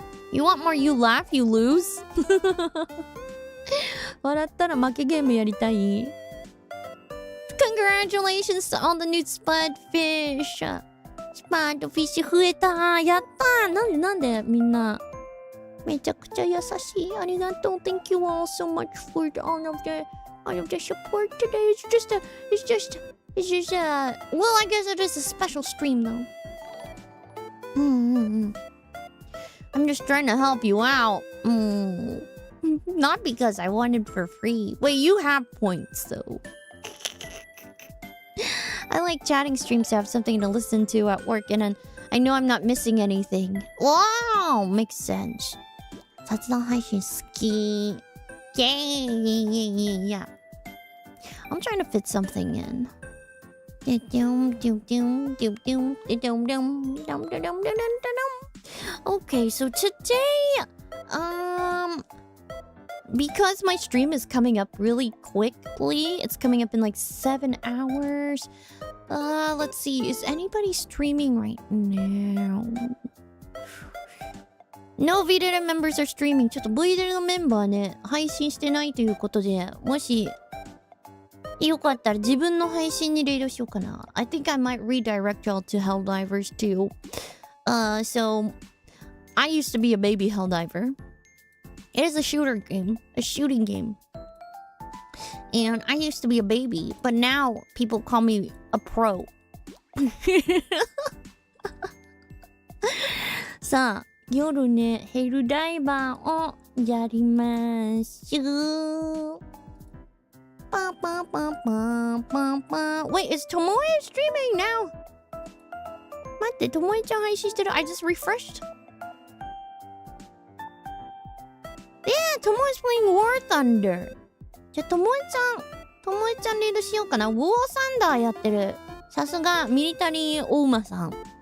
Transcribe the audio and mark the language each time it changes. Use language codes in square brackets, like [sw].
[en] You want more you laugh, you lose? [ja] 笑ったら負けゲームやりたい? [en] Congratulations to all the new spud fish! [ja] スパードフィッシュ増えた。やったー。なんでみんなめちゃくちゃ優しい。ありがとう。 [en] Thank you all so much for all of the support today. It's just well, I guess it is a special stream though. I'm just trying to help you out. Not because I wanted for free. Wait, you have points though. I like chatting streams to have something to listen to at work, and I know I'm not missing anything. Wow, makes sense. [ja] 雑談配信好き。 [en] Yeah. I'm trying to fit something in. Okay, so today, because my stream is coming up really quickly, it's coming up in like 7 hours. Let's see, is anybody streaming right now? No V-Dere members are streaming. [ja] ちょっと V-Dere のメンバーね、配信してないということで、もしよかったら自分の配信にレイドしようかな。 [en] I think I might redirect y'all to Helldivers too. So I used to be a baby Helldiver. It is a shooting game. And I used to be a baby, but now people call me a pro. [ja] さあ、夜ね、ヘルダイバーをやりましょう。パパパパパパ。 [en] Wait, is Tomoe streaming now? [ja] 待って、Tomoeちゃん配信してる？ [en] I just refreshed. Yeah, Tomoe's playing War Thunder. [ja] じゃあ、Tomoeちゃんレイドしようかな。War Thunder やってる。さすがミリタリーお馬さん。